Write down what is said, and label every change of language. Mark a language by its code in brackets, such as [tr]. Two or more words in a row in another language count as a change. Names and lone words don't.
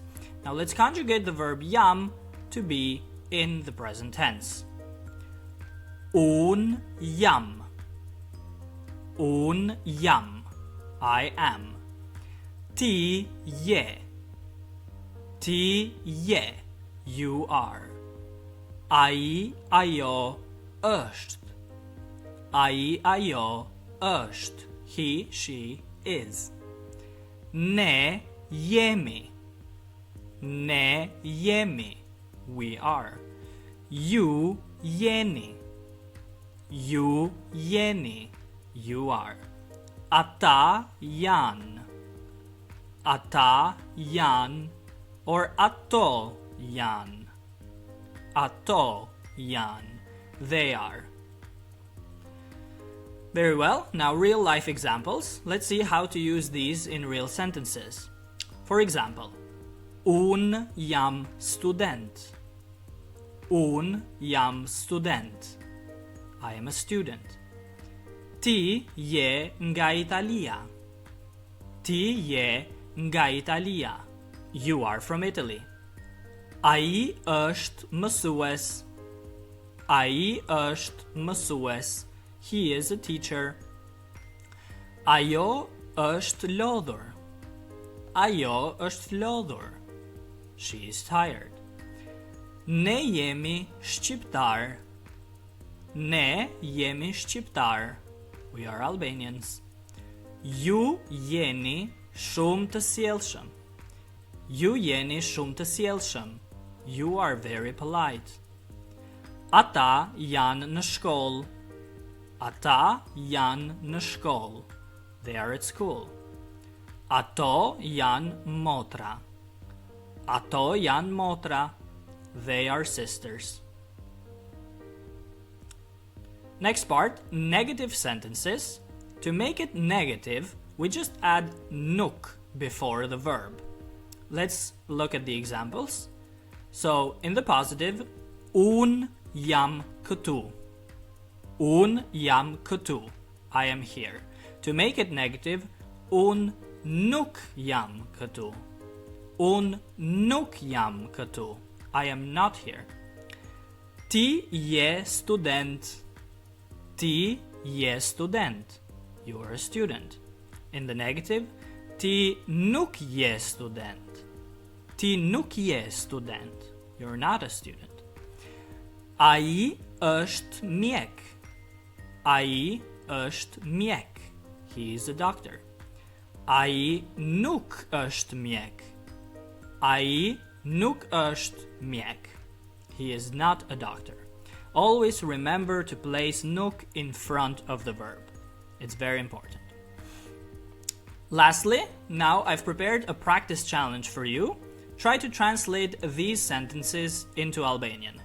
[en] Now let's conjugate the verb jam to be in the present tense. [sq] Un jam, [en] I am. [sq] Ti je, [en] you are. [sq] Ai, ajo, është, [en] he, she, is. [sq] Ne jemi, [en] we are. [sq] Ju jeni, [en] you are. [sq] Ata jan, or ato jan, [en] they are. Very well, now real life examples. Let's see how to use these in real sentences. For example, [sq] un jam student. [en] I am a student. [sq] Ti je nga Italia. [en] You are from Italy. [sq] Ai është mësues. [en] He is a teacher. [sq] Ajo është lodhur. [en] She is tired. [sq] Ne jemi shqiptar. [en] We are Albanians. [sq] Ju jeni shumë të sjellshëm. [en] You are very polite. [sq] Ata janë në shkollë. [en] They are at school. [sq] Ato janë motra. [en] They are sisters. Next part, negative sentences. To make it negative, we just add nuk before the verb. Let's look at the examples. So, in the positive, [sq] un jam këtu. [en] I am here. To make it negative, [sq] un nuk jam këtu. [en] I am not here. [sq] Ti je student. [en] You are a student. In the negative, [sq] ti nuk je student. [en] You're not a student. [sq] Ai është mjek. [en] He is a doctor. [sq] Ai nuk është mjek. [en] He is not a doctor. Always remember to place nuk in front of the verb. It's very important. Lastly, now I've prepared a practice challenge for you. Try to translate these sentences into Albanian.